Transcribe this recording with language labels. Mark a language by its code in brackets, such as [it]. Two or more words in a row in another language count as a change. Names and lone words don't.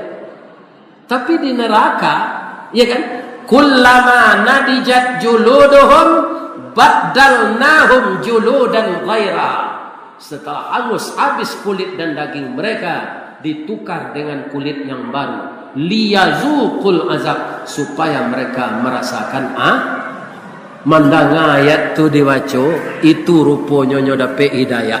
[id] Tapi di neraka, ya kan? [ar] كلما نضجت جلودهم بدلناهم جلودا غير. [id] Setelah hangus habis kulit dan daging mereka, ditukar dengan kulit yang baru. [ar] ليذوقوا العذاب, [id] supaya mereka merasakan Mandang ayat tu dibaca, itu rupanya nyo dapat hidayah.